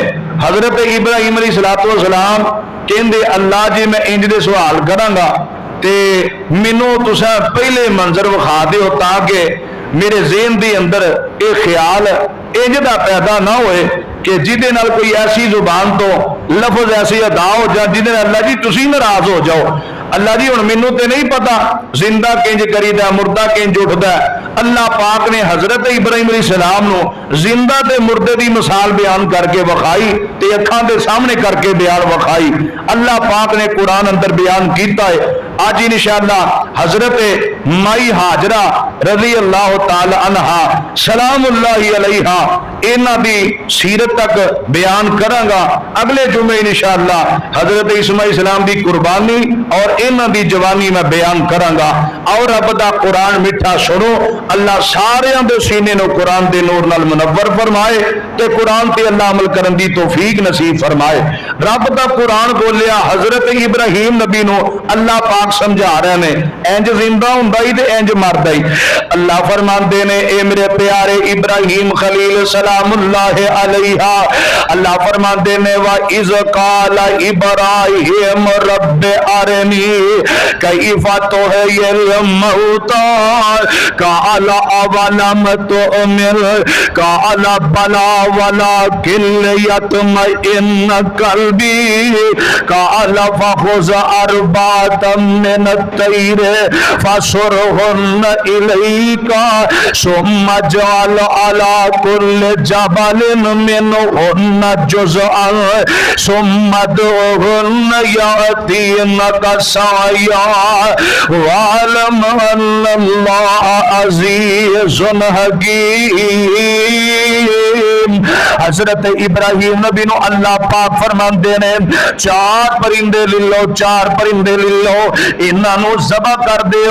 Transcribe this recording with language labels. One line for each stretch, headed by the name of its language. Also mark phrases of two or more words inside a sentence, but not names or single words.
Punjabi: حضرت ابراہیم علیہ السلام کہندے، اللہ جی میں اینج دے سوال کراں گا تے مینوں تساں پہلے منظر وکھا دیو، تاکہ میرے ذہن دے اندر یہ خیال اینج دا پیدا نہ ہووے کہ جیہدے نال کوئی ایسی زبان تو لفظ ایسی ادا ہو جائے جیہدے نال اللہ جی تسیں ناراض ہو جاؤ. اللہ جی ہن مینوں تو نہیں پتا زندہ کنج کریدا، مردہ کنج اٹھدا. اللہ پاک نے حضرت ابراہیم علیہ السلام نوں زندہ تے مردے کی مثال بیان کر کے وکھائی تے اکھاں دے سامنے کر کے بیان وکھائی. اللہ پاک نے قرآن اندر بیان کیا ہے۔ اج انشاءاللہ حضرت مائی ہاجرہ
Arabic: رضي الله تعالى عنها سلام الله عليها
Punjabi: انہاں دی سیرت تک بیان کراں گا. اگلے جمعے انشاءاللہ حضرت اسماعیل اسلام کی قربانی اور انہاں دی جوانی میں بیان کراں گا. اور رب دا قرآن مٹھا سنو، اللہ ساریاں دے سینے نوں قرآن دے نور نال منور فرمائے تے قرآن تے اللہ عمل کرن دی توفیق نصیب فرمائے. رب دا قرآن بولیا حضرت ابراہیم نبی نوں اللہ پاک سمجھا رہے نے، اینج زندہ ہوندا ہی تے اینج مردا ہی. اللہ فرماندے نے، اے میرے پیارے ابراہیم خلیل
Arabic: سلام الله عليها,
Punjabi: اللہ فرماندے نے,
Arabic: وإذ قال إبراهيم رب أرني كيف تحيي الموتى قال أولم تؤمن قال بلى ولكن ليطمئن قلبي قال فخذ أربعة من الطير فصرهن إليك ثم اجعل على كل جبل منهن جزءا ثم ادعهن يأتينك سعيا واعلم أن الله عزيز حكيم.
Punjabi: حضرت ابراہیم نبی نوں اللہ پاک فرماندے نے، چار پرندے لے لو، چار پرندے لے لو، انہاں نوں ذبح کر دیو.